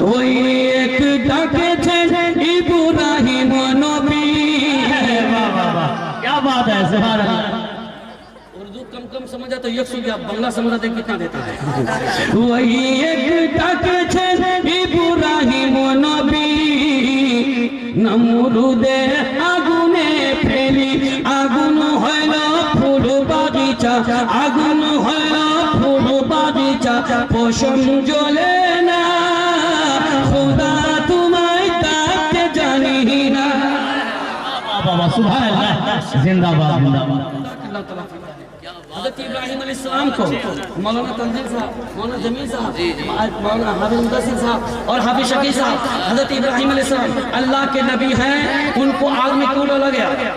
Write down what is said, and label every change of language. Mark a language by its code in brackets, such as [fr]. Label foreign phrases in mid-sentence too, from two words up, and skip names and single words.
[ur] وہی ایک ڈاکے تھے ابراہیم نبی. کیا بات ہے, سبحان اللہ. اردو کم سمجھا تو یک سو گیا, بنگلہ سمجھا تو کتنا دیتا ہے. وہی ایک ڈاکے تھے ابراہیم نبی, [bn] نمرود আগুনে ফেলি, আগুন হইল ফুল বাগিচা, আগুন হইল ফুল বাগিচা, পশম জ্বলে না, খোদা তোমায় ডাকতে জানি না. [ur] سبحان اللہ زندہ باد زندہ باد حضرت ابراہیم علیہ السلام کو مولانا تنزیل صاحب، مولانا جمیل صاحب، مولانا حافظ مدثر صاحب اور حافظ شقی صاحب، حضرت ابراہیم علیہ السلام اللہ کے نبی ہیں، ان کو آگ میں کیوں ڈالا گیا؟